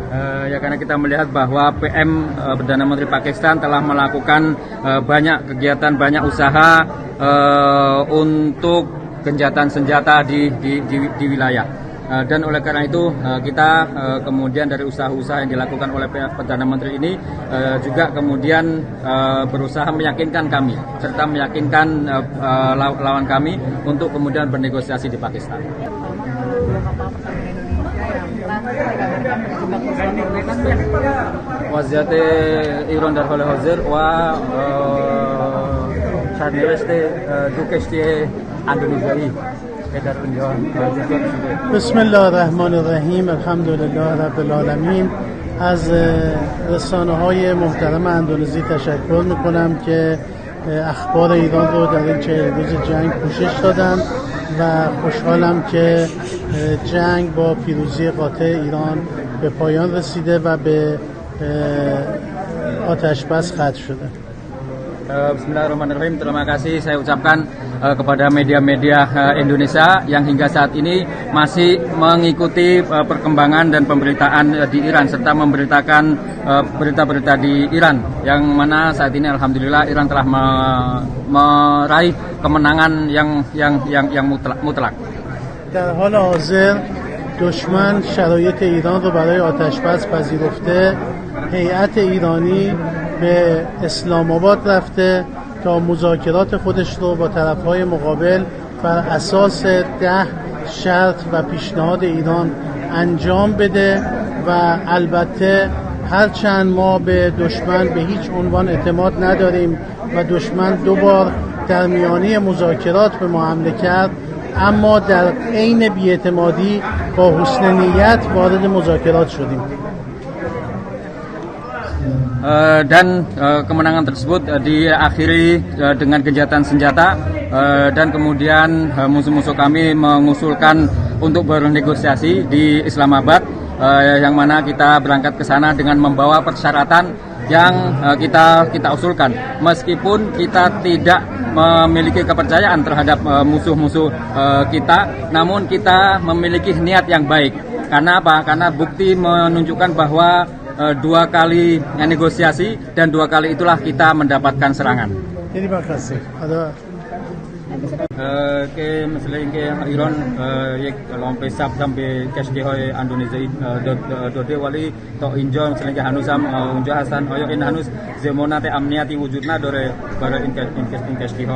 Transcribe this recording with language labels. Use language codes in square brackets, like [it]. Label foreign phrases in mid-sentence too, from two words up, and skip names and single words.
[id] Ya karena kita melihat bahwa PM Perdana Menteri Pakistan telah melakukan banyak kegiatan, banyak usaha untuk gencatan senjata di wilayah. Dan oleh karena itu kita kemudian dari usaha-usaha yang dilakukan oleh Perdana Menteri ini juga kemudian berusaha meyakinkan kami serta meyakinkan lawan kami untuk kemudian bernegosiasi di Pakistan. [fa] وضعیت ایران در حال حاضر و سرنوشت دو کشتی اندونزیایی که در اونجا [ar] بسم الله الرحمن الرحیم الحمدلله رب العالمین. [fa] از رسانه‌های محترم اندونزی تشکر میکنم که اخبار ایران رو در این 40 روز جنگ پوشش دادن و خوشحالم که جنگ با پیروزی قاطع ایران به پایان رسیده و به آتش بس ختم شده. [id] Bismillahirrahmanirrahim. Terima kasih saya ucapkan kepada media-media Indonesia yang hingga saat ini masih mengikuti perkembangan dan pemberitaan di Iran serta memberitakan berita-berita di Iran, yang mana saat ini alhamdulillah Iran telah meraih kemenangan yang mutlak. [fa] در حال حاضر دشمن شرایط ایران رو برای آتش بس پذیرفته. هیئت ایرانی به اسلام آباد رفته تا مذاکرات خودش رو با طرف‌های مقابل بر اساس 10 شرط و پیشنهاد ایران انجام بده و البته هرچند ما به دشمن به هیچ عنوان اعتماد نداریم و دشمن 2 بار در میانه مذاکرات به ما حمله کرد، اما در عین بی‌اعتمادی با حسن نیت وارد مذاکرات شدیم. [id] Dan kemenangan tersebut diakhiri dengan gencatan senjata dan kemudian musuh-musuh kami mengusulkan untuk bernegosiasi di Islamabad, yang mana kita berangkat ke sana dengan membawa persyaratan yang kita usulkan. Meskipun kita tidak memiliki kepercayaan terhadap musuh-musuh kita, namun kita memiliki niat yang baik. Karena apa? Karena bukti menunjukkan bahwa 2 kali negosiasi dan 2 kali itulah kita mendapatkan serangan. Terima kasih. [fa] که مثل اینکه ایران یک لامپ سبز به کشتی‌های اندونزی داده، ولی تا اینجا مثل اینکه هنوز هم اونجا هستن. آیا این هنوز ضمانت امنیتی وجود نداره برای این کشتی‌ها؟